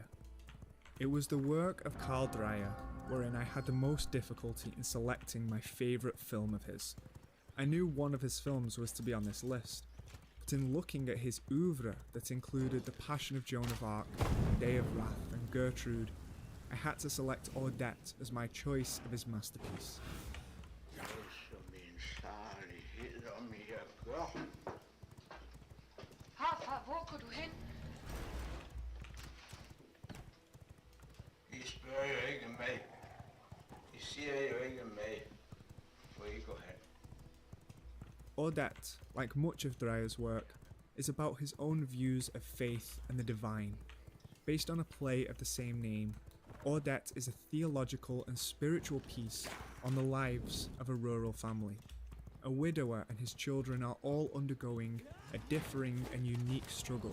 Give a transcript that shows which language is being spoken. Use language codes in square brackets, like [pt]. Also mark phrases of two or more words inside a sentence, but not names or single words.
[en] It was the work of Karl Dreyer wherein I had the most difficulty in selecting my favourite film of his. I knew one of his films was to be on this list, but in looking at his oeuvre that included The Passion of Joan of Arc, Day of Wrath and Gertrude, I had to select Odette as my choice of his masterpiece. [da] Farfar, hvor går du hen? I spørger jo ikke mig. I siger jo ikke mig, hvor I går hen. [en] Odette, like much of Dreyer's work, is about his own views of faith and the divine. Based on a play of the same name, Odette is a theological and spiritual piece on the lives of a rural family. A widower and his children are all undergoing a differing and unique struggle.